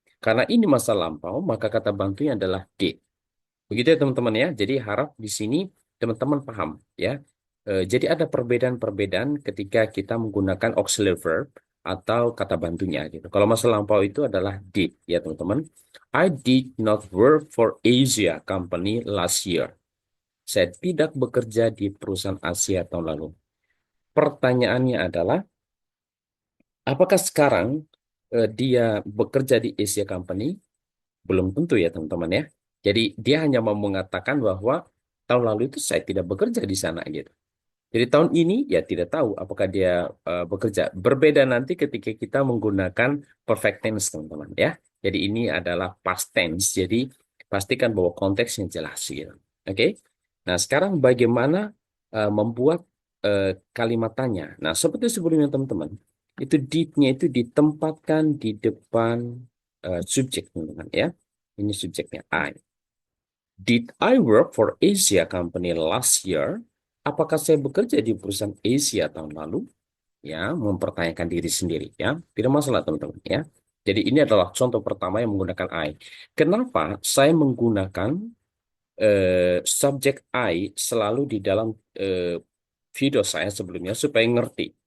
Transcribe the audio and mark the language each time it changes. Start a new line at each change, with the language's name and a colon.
Indonesian: Karena ini masa lampau, maka kata bantunya adalah did. Begitu ya teman-teman ya. Jadi harap di sini teman-teman paham ya. Jadi ada perbedaan-perbedaan ketika kita menggunakan auxiliary verb atau kata bantunya gitu. Kalau masa lampau itu adalah did ya teman-teman.
English: I did not work for Asia Company last year.
Indonesian: Saya tidak bekerja di perusahaan Asia tahun lalu. Pertanyaannya adalah, apakah sekarang dia bekerja di Asia Company? Belum tentu ya teman-teman ya. Jadi dia hanya mau mengatakan bahwa tahun lalu itu saya tidak bekerja di sana gitu. Jadi tahun ini ya tidak tahu apakah dia bekerja. Berbeda nanti ketika kita menggunakan perfect tense teman-teman ya. Jadi ini adalah past tense. Jadi pastikan bahwa konteksnya jelas gitu. Oke. Nah sekarang bagaimana membuat kalimat tanya. Nah seperti sebelumnya teman-teman. Itu did-nya itu ditempatkan di depan subjek teman-teman ya. Ini subjeknya I.
English: Did I work for Asia Company last year?
Indonesian: Apakah saya bekerja di perusahaan Asia tahun lalu? Ya, mempertanyakan diri sendiri ya. Tidak masalah teman-teman ya. Jadi ini adalah contoh pertama yang menggunakan I. Kenapa saya menggunakan subjek I selalu di dalam eh, video saya sebelumnya supaya ngerti.